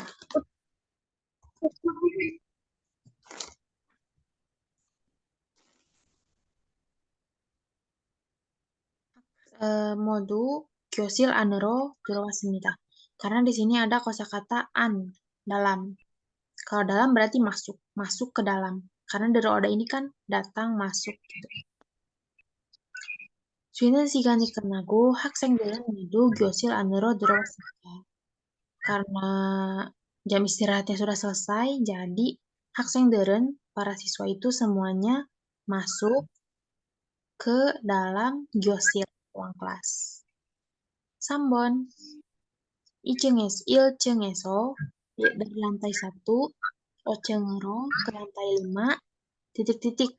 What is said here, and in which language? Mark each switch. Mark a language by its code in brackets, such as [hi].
[ko] Modu gyosil anero 들어왔습니다. [id] Karena di sini ada kosakata an dalam. Kalau dalam berarti masuk, masuk ke dalam. Karena dari oda ini kan datang masuk gitu. [ko] 쉬는 시간이 끝나고 학생들은 모두 교실 안으로 들어왔습니다. [id] Karena jam istirahatnya sudah selesai, jadi 학생들은 para siswa itu semuanya masuk ke dalam 교실 ruang kelas. 3번 1층에서 dari lantai 1 5층으로 ke lantai 5 titik-titik.